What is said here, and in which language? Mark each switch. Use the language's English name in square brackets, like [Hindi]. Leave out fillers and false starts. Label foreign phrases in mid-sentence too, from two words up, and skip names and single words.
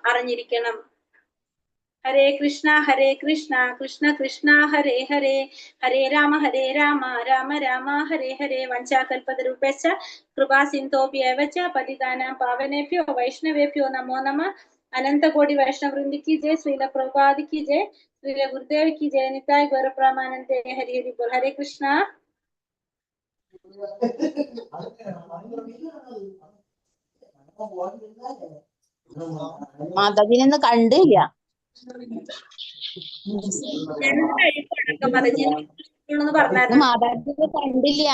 [Malayalam] മറ്റുള്ള യോഗകളും അറിഞ്ഞിരിക്കണം. [Sanskrit] ഹരേ കൃഷ്ണ കൃഷ്ണ കൃഷ്ണ ഹരേ ഹരേ, ഹരേ രാമ രാമ രാമ ഹരേ ഹരേ. വഞ്ചാകൽപതരൂപേശ്ച കൃപാ സിന്ധോഭ്യേവ ച പതിതാനാം പാവനേഭ്യോ വൈഷ്ണവേഭ്യോ നമോ നമഃ. [Hindi] അനന്തകോടി വൈഷ്ണവവൃന്ദ की जय, श्रील प्रभुपाद की जय, श्रील गुरुदेव की जय, निताय गौर प्रमानंदे, हरि हरि बोल. हरे कृष्ण. [Malayalam] മാതാജിനെ കണ്ടില്ല. പറഞ്ഞായിരുന്നു. മാതാജിനെ കണ്ടില്ല.